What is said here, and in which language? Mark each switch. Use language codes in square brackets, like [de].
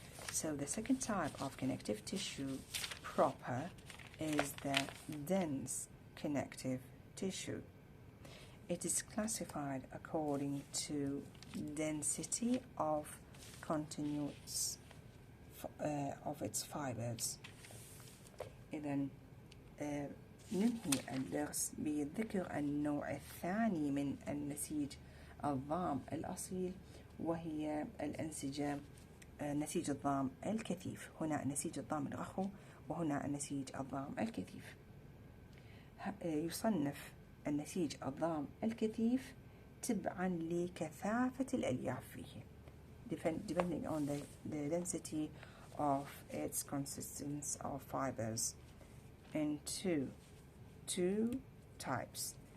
[en] So the second type of connective tissue proper is the dense connective tissue. It is classified according to density of continuous of its fibers. [ar] إذا ننهي الدرس بذكر النوع الثاني من النسيج الضام الأصيل، وهي الأنسجة نسيج الضام الكثيف. هنا نسيج الضام الرخو، وهنا النسيج الضام الكثيف. يصنف النسيج الضام الكثيف تبعا لكثافة الألياف فيه، [en] depending on the density of its consistence of fibers, [ar] into two types.